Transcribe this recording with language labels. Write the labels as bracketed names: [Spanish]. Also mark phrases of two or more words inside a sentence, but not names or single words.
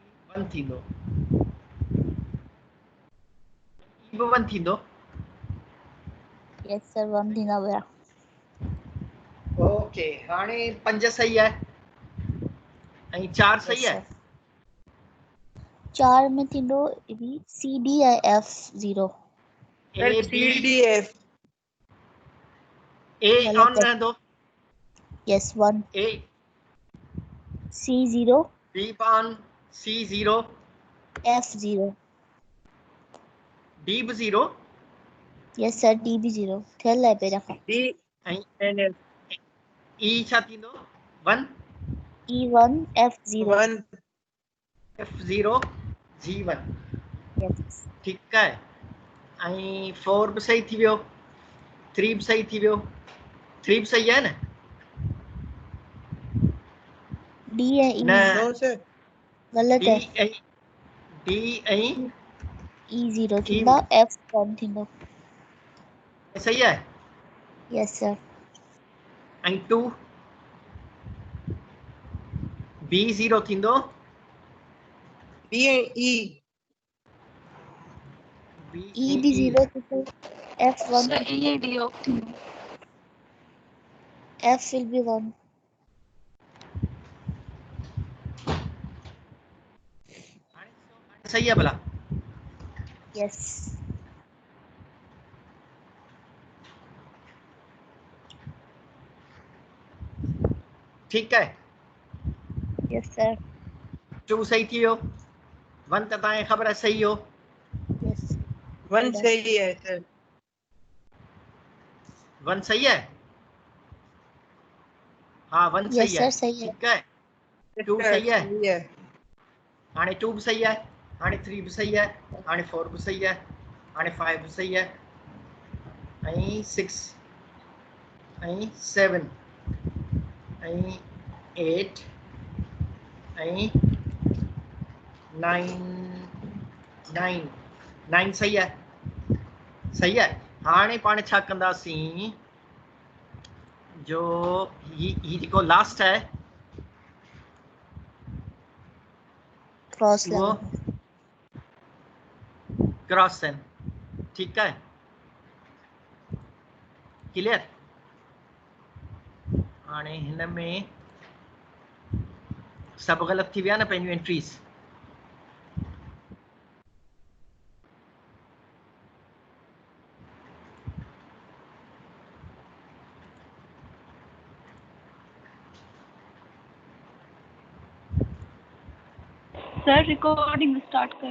[Sindhi] 1 थींदो, ई बि 1 थींदो। [English] yes sir [Sindhi] 1 थींदा विया। ओके, हाणे 5 सही आहे ऐं 4 यस सही आहे। सर 4 में थींदो सी डी ऐं एफ 0। सर ए सी बी डी एफ ए गलत ऑन है। रहंदो, यस 1 ए सी 0 बी ऑन, सी 0, एफ 0। डी बि 0 [English] yes sir [Sindhi] डी बी 0 थियल आहे पहिरियां खां। डी ऐं एन एफ ई छा थींदो 1 ई 1 एफ 0। 1 एफ 0 जी 1। यस ठीकु आहे, ऐं 4 बि सही थी वियो, 3 बि सही थी वियो, 3 बि सही आहे न? डी ऐं ई न, [English] no sir [Sindhi] गलत डी है। ऐं डी ऐं ई 0 ई थींदा, एफ 1 थींदो। सही आहे, [English] yes sir [Sindhi] ऐं 2 बी 0 थींदो, बी एंड ई बी ई ऐं बी ई 0 थींदो, एफ 1 सर ये डी ऑफ थी [English] F will be 1. [Sindhi] सही आहे भला? यस ठीकु आहे, यस सर 2 सही थी वियो, 1 त तव्हांखे ख़बर आहे सही हो। यस [Hindi] 1 सही है सर [Sindhi] 1 सही आहे, हाँ 1 यस सही सर आहे, [Hindi] सही है। [Sindhi] ठीकु आहे, 2 सही आहे, [Hindi] सही है [Sindhi] हाणे 2 बि सही आहे, हाणे 3 बि सही आहे, हाणे 4 बि सही आहे, हाणे 5 बि सही आहे, ऐं 6 ऐं 7 ऐं 8 ऐं 9 सही आहे, सही आहे। हाणे पाण छा कंदासीं, जो ही जेको लास्ट आहे क्रॉस वो लगा क्रॉस आहिनि, ठीकु आहे, क्लियर। हाणे हिन में सभु ग़लति थी विया न पंहिंजियूं एंट्रीज़? सर [English] recording start [Sindhi] कयो।